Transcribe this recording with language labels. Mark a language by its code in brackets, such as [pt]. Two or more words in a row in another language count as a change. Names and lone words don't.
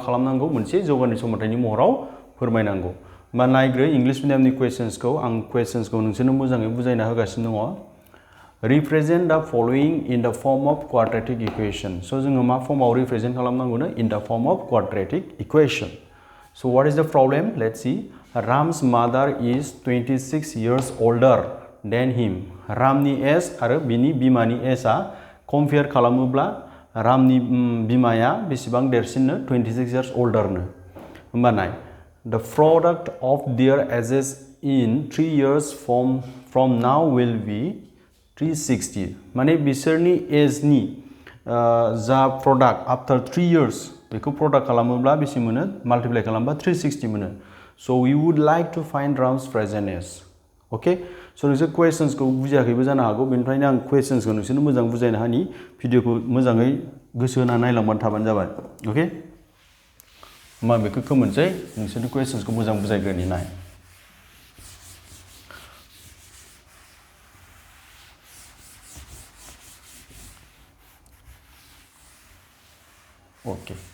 [brx] खालामनांगौ मोनसे जौगानाय समानथायनि महराव फोरमायनांगौ होमबा नायग्रो इंलिश मिडियामनि क्वेश्चन्सखौ आं क्वेश्चन्सखौ नोंसोरनो मोजाङै बुजायना होगासिनो दङ [en] represent the following in the form of quadratic equation [brx] सो जोङो मा फर्माव रिप्रेजेंट खालामनांगौनो [en] in the form of quadratic equation so what is the problem let's see Ram's mother is 26 years older than him [brx] रामनि एज आरो बिनि बिमानि एजआ कम्पेयार खालामोब्ला रामनि बिमाया बेसेबां देरसिननो [en] 26 years older [brx] नो होमबा नाय [en] the product of their ages in 3 years from now will be 360 [brx] माने बिसोरनि एजनि जा प्रडाक्ट [en] after 3 years [brx] बेखौ प्रडाक्ट खालामोब्ला बेसे मोनो माल्टिप्लाइ खालामबा 360 मोनो [en] so we would like to find Ram's present age okay so [brx] नोंसोर क्वेश्चन्सखौ बुजियाखैबो जानो हागौ बेनिफ्रायनो आं क्वेश्चन्सखौ नोंसोरनो मोजां बुजायनो हानि भिडिअखौ मोजाङै गोसो होना नायलांबानो थाबानो जाबाय ओके होमबा बेखौ खोमोनसै नोंसोरनि क्वेश्चन्सखौ मोजां बुजायग्रोनि नाय ओके